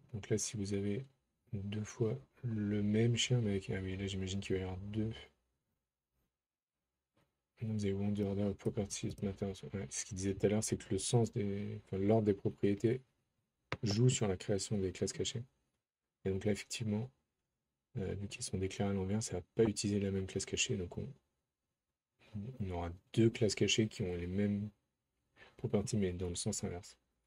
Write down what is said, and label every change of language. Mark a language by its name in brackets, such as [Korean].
[French] Donc là, si vous avez 2 fois le même chien, mais avec. Ah oui, là, j'imagine qu'il va y avoir deux. [English] They want the order of properties matters. [French] Ouais, ce qu'il disait tout à l'heure, c'est que le sens enfin, l'ordre des propriétés joue sur la création des classes cachées. Et donc là, effectivement, vu qu'ils sont déclarés à l'envers, ça va pas utiliser la même classe cachée. Donc on aura 2 classes cachées qui ont les mêmes properties, mais dans le sens inverse.